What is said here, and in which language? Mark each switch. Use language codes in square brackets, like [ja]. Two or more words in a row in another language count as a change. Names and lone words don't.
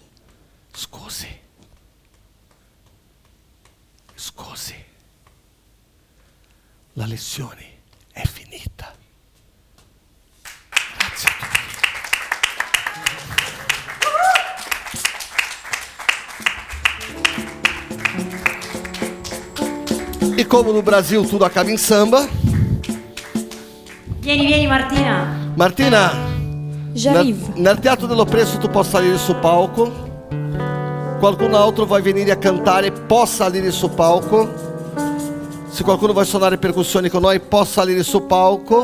[it] Scusi. La lezione è finita. Grazie a tutti. [pt] E come no Brasil tudo acaba in samba. [it] Vieni Martina. Martina, [fr] J'arrive. [it] nel Teatro dell'Oppresso tu puoi salire sul palco. Qualcun altro vai venire a cantare, può salire sul palco. Se qualcuno vuole suonare percussioni con noi, può salire sul palco.